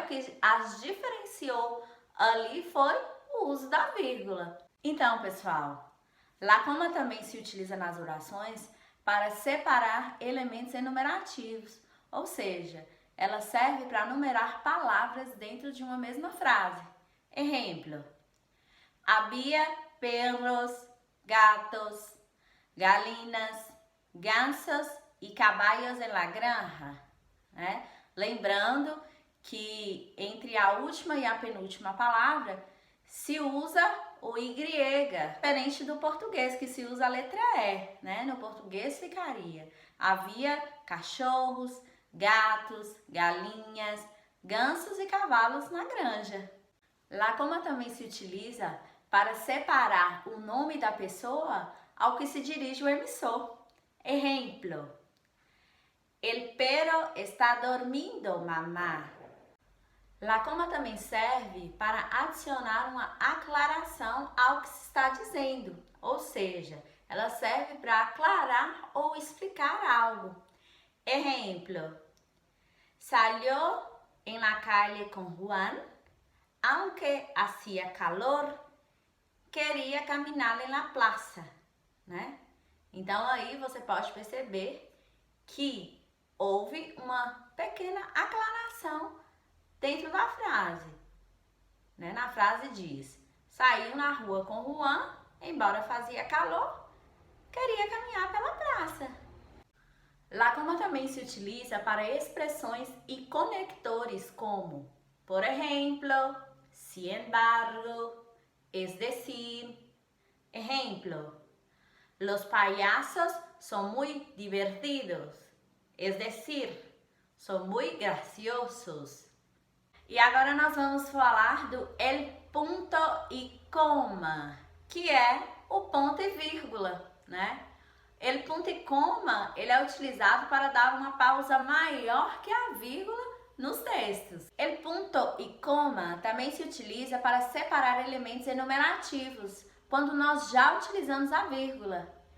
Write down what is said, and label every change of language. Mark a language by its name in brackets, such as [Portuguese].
[Portuguese] O que as diferenciou ali foi o uso da vírgula. Então, pessoal, la coma também se utiliza nas orações para separar elementos enumerativos, ou seja, ela serve para numerar palavras dentro de uma mesma frase. Exemplo, [Spanish] había perros, gatos, galinas, gansos e caballos en la granja, né? [Portuguese] Lembrando que entre a última e a penúltima palavra se usa o Y, diferente do português, que se usa a letra E, né? No português ficaria, havia cachorros, gatos, galinhas, gansos e cavalos na granja. La coma também se utiliza para separar o nome da pessoa ao que se dirige o emissor. Exemplo, [Spanish] el perro está dormindo, mamá. [Portuguese] La coma também serve para adicionar uma aclaração ao que se está dizendo, ou seja, ela serve para aclarar ou explicar algo. Exemplo, [Spanish] salió en la calle con Juan, aunque hacía calor, [Portuguese] queria caminhar [Spanish] en la plaza, né? [Portuguese] Então aí você pode perceber que houve uma pequena aclaração dentro da frase, né? Na frase diz, saiu na rua com Juan, embora fazia calor, queria caminhar pela praça. La coma também se utiliza para expressões e conectores como, [Spanish] por ejemplo, [Portuguese] sin embargo, es decir. [Spanish] Ejemplo, los payasos son muy divertidos, es decir, son muy graciosos. [Portuguese] E agora nós vamos falar do el punto e coma, que é o ponto e vírgula, né? El punto e coma, ele é utilizado para dar uma pausa maior que a vírgula nos textos. El punto e coma também se utiliza para separar elementos enumerativos, quando nós já utilizamos a vírgula.